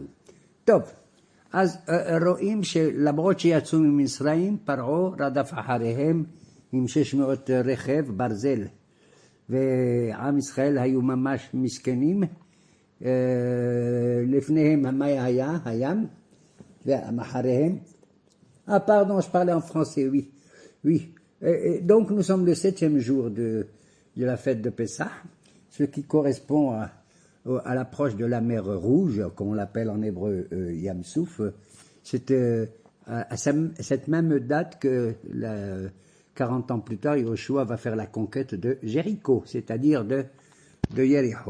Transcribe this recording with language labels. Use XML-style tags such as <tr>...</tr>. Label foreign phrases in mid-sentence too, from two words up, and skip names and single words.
<he>טוב, אז רואים שלמרות שיצאו ממצרים, פרעה רדף אחריהם עם 600 רכב ברזל, ועם ישראל היו ממש מסכנים. לפניהם מה היה? הים, ומאחריהם.</he> <fr>Pardon, je parlais en français, oui. Oui. Donc nous sommes le 7e jour de la fête de Pessah, ce qui correspond à l'approche de la mer Rouge, comme on l'appelle en hébreu</fr> <he>ים סוף.</he> <fr>C'est à cette même date que 40 ans plus tard, Yoshua va faire la conquête de Jéricho, c'est-à-dire de Jéricho.</fr>